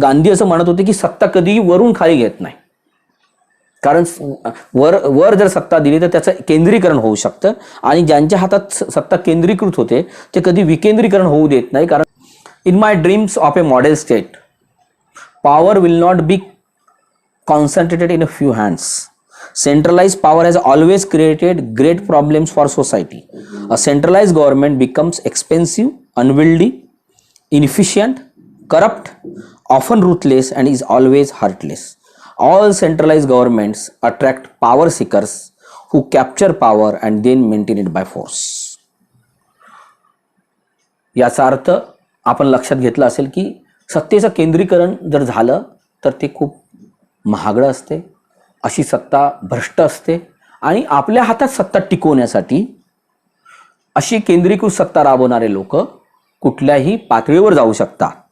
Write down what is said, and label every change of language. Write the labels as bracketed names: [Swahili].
[Marathi] गांधी असं म्हणत होते की सत्ता कधीही वरून खाली घेत नाही, कारण वर जर सत्ता दिली तर त्याचं केंद्रीकरण होऊ शकतं आणि ज्यांच्या हातात सत्ता केंद्रीकृत होते ते कधी विकेंद्रीकरण होऊ देत नाही. [English] कारण in my dreams of a model state power will not be concentrated in a few hands. Centralized power has always created great problems for society. A centralized government becomes expensive, unwieldy, inefficient, corrupt, often ruthless, and is always heartless. All centralized governments attract power seekers who capture power and then maintain it by force. [Marathi] याचा अर्थ आपण लक्षात घेतला असेल की सत्तेचं केंद्रीकरण जर झालं तर ते खूप महागडं असते, अशी सत्ता भ्रष्ट असते आणि आपल्या हातात सत्ता टिकवण्यासाठी अशी केंद्रीकृत सत्ता राबवणारे लोक कुठल्याही पातळीवर जाऊ शकतात.